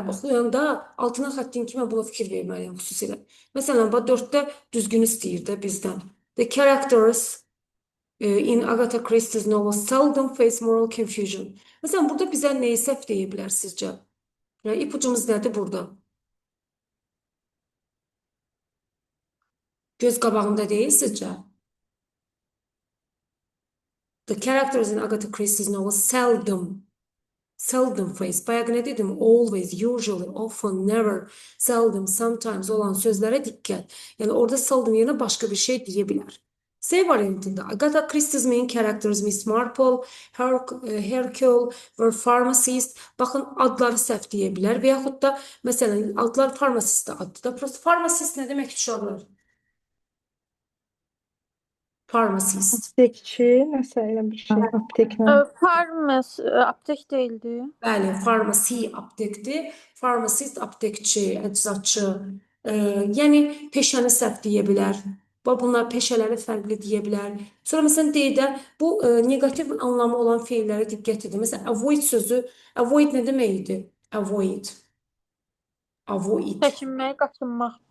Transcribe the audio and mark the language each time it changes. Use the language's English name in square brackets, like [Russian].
[Azerbaijani] Oxuyanda altına xəttin ki, mən buna fikir verməliyəm xüsusilə. Məsələn, bax 4-də düzgün istəyir də bizdən. [English] The characters in Agatha Christie's novels seldom face moral confusion. [Azerbaijani] Məsələn, burada bizə nəyi səhv deyə bilər sizcə? Yəni, ipucumuz nədir burada? Göz qabağında deyil sizcə? [English] The characters in Agatha Christie's novels seldom face. [Azerbaijani] Bayaq nə dedim? Always, usually, often, never, seldom, sometimes olan sözlərə diqqət. Yəni orada seldom yerine başqa bir şey deyə bilər. [English] C variantında Agatha Christie's main characters Miss Marple, Hercule were pharmacist. [Azerbaijani] Baxın adları səhv deyə bilər və yaxud da məsələn adlar pharmacist addır da. Prosta pharmacist nə demək uşaqlar? [English] Pharmacist. [Azerbaijani] Aptekçi, nəsə elə bir şey, apteklə. Farmas aptek değildi. Bəli, farmasi aptekdir. Pharmacist aptekçi, əczacı. Yəni peşəni səhv deyə bilər. Bunlar peşələri fərqli deyə bilər. Sonra məsələn deyək də bu neqativ anlamı olan feillərə diqqət edin. Məsələn avoid sözü, avoid nə demək idi? [English] Avoid. Avoid. [Azerbaijani] Çəkinmək, qaçınmaq.